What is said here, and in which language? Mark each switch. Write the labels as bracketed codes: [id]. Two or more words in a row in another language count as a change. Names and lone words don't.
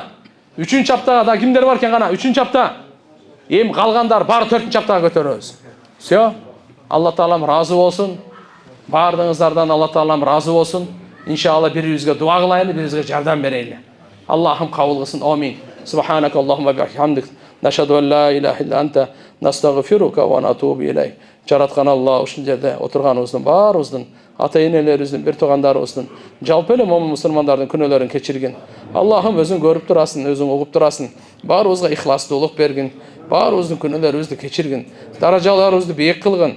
[ky] 3-чү аптага да кимдер бар экен кана? 3-чү апта. Эми калгандар баары 4-чү аптага көтөрөбүз. Всё. Алла таалам разы болсун. Бардыгыңыздардан Алла таалам разы болсун. Иншалла бирибизге дуа кылайлы, бирибизге жардам берели. Аллахым кабыл кылсын. Амин. [ar] سبحانك اللهم بحمدك نشهد أن لا إله إلا أنت نستغفرك ونتوب إليك. [ky] Жараткан Алла ушул жерде отурганыбыздын баарыбыздын ата-энелерибиздин, бир туугандарыбыздын, жалпы эле момун мусулмандардын күнөөлөрүн кечиргин. Аллахым өзүң көрүп турасың, өзүң угуп турасың. Баарыбызга ихластуулук бергин. Баарыбыздын күнөөлөрүбүздү кечиргин. Даражаларыбызды бийик кылгын.